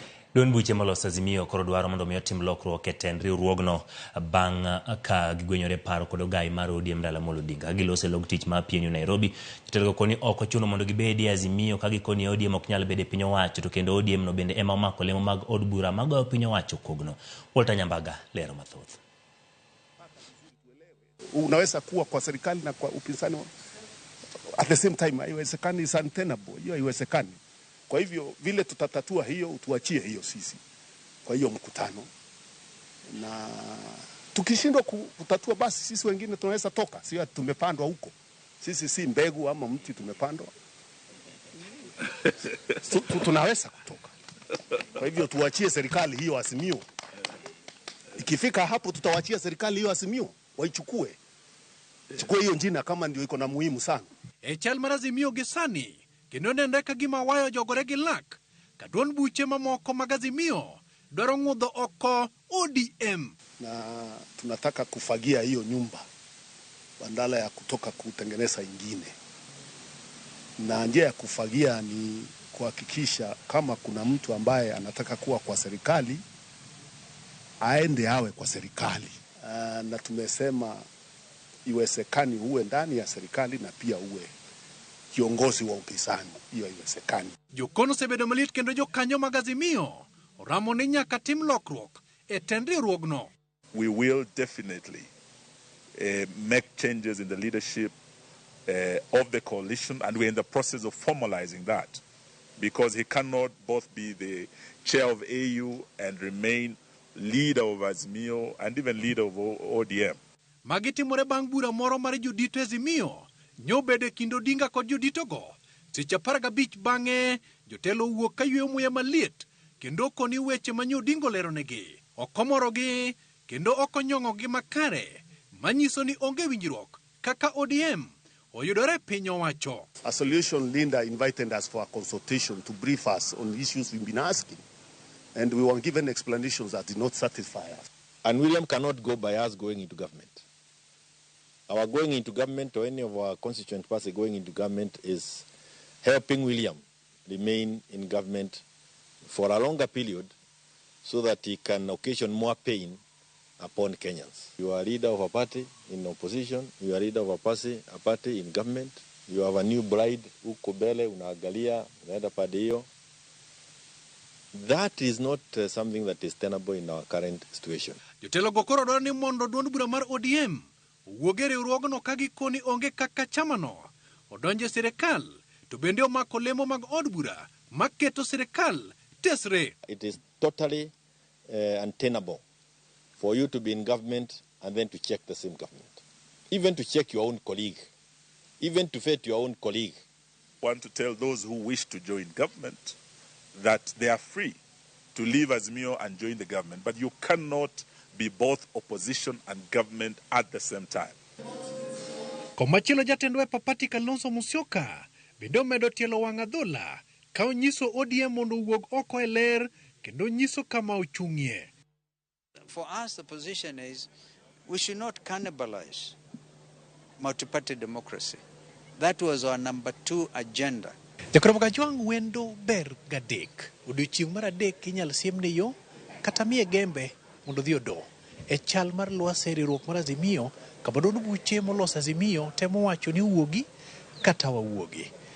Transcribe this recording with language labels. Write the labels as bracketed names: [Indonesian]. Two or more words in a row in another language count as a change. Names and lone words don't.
[Luo (Kenya and Tanzania)] Duond buche molos Azimio koro dwaro mondo mi otim lokruok e tend riwruogno bang' ka gigwenyore paro kod ogai mar ODM Raila Amolo Odinga. Gilose log tich ma PNU Nairobi. Jotelo koni ok ochuno mondo gibedi Azimio ka gikoni ODM ok nyal bede piny owacho, to kendo ODM no bende ema omako lemo mag od bura magoyo piny owacho kogno. Walter Nyambaga lero mathoth. [Swahili] Unaweza kuwa kwa serikali na kwa upinzani [English] at the same time. Haiwezekani, is untenable. [Swahili] Hiyo haiwezekani. Kwa hivyo vile tutatatua hiyo, tuachie hiyo sisi kwa hiyo mkutano, na tukishindwa kutatua basi sisi wengine tunaweza toka. Sio tumepandwa huko, sisi si mbegu ama mti tumepandwa. Tunaweza kutoka. Kwa hivyo tuachie serikali hiyo Azimio. Ikifika hapo tutawachia serikali hiyo Azimio waichukue. Chukue hiyo njina kama ndio iko na muhimu sana. [Luo (Kenya and Tanzania)] Chal mar Azimio gisani kendo nende ka gima wayo jogore gi lak ka duond buche mamoko mag Azimio dwaro ng'udho oko ODM. [Swahili] Na tunataka kufagia hiyo nyumba badala ya kutoka kutengeneza ingine. Na njia ya kufagia ni kuhakikisha kama kuna mtu ambaye anataka kuwa kwa serikali aende awe kwa serikali. Na tumesema iwezekani uwe ndani ya serikali na pia uwe kiongozi wa upinzani. Hiyo haiwezekani. [Luo (Kenya and Tanzania)] Jokono sebedo malit kendo jokanyo mag Azimio oramo ni nyaka tim lokruok e tend riwruogno. [English] We will definitely make changes in the leadership of the coalition, and we're in the process of formalizing that, because he cannot both be the chair of AU and remain leader of Azimio and even leader of ODM. [Luo (Kenya and Tanzania)] Magitimore bang' bura moro mar jodito Azimio nyobede kindo Odinga kod jodito go. Seche 15 bang'e jotelo wuok ka yweyo muya maliet kendo koni weche manyo Odinga leronegi. Okomorogi kendo okonyong'ogi makare manyiso ni onge winjruok kaka ODM oyudore piny owacho. [English] A solution Linda invited us for a consultation to brief us on issues we've been asking, and we were given explanations that did not satisfy us. And William cannot go by us going into government. Our going into government, or any of our constituent party going into government, is helping William remain in government for a longer period so that he can occasion more pain upon Kenyans. You are leader of a party in opposition, you are leader of a party in government, you have a new bride, [Swahili] uko mbele, unaangalia, unaenda pande hiyo. [English] That is not something that is tenable in our current situation. [Luo (Kenya and Tanzania)] Jotelo go koro dwaro ni mondo duond bura mar ODM wuoge riwruogno ka gikoni onge kaka chamano odonje sirikal, to bende omako lemo mag od bura maketo sirikal tesre. [English] It is totally untenable for you to be in government and then to check the same government. Even to check your own colleague. Even to vet your own colleague. I want to tell those who wish to join government that they are free to leave Azimio and join the government, but you cannot be both opposition and government at the same time. [Luo (Kenya and Tanzania)] Komachielo jatend Wiper Party Kalonzo Musyoka bende omedo tielo wang' adhola ka onyiso ODM mondo wuog oko e ler kendo nyiso kama ochung'ie. [English] For us, the position is we should not cannibalize multi-party democracy. That was our number 2 agenda. [Luo (Kenya and Tanzania)] Jakoro Gajwang' wendo ber gadek. Odiochieng' mar adek inyal siemne yo kata miye gembe mondo dhi odo. E chal mar lwasi riwruok mar Azimio, kama duond buche molos Azimio temo wacho ni wuogi kata wawuogi.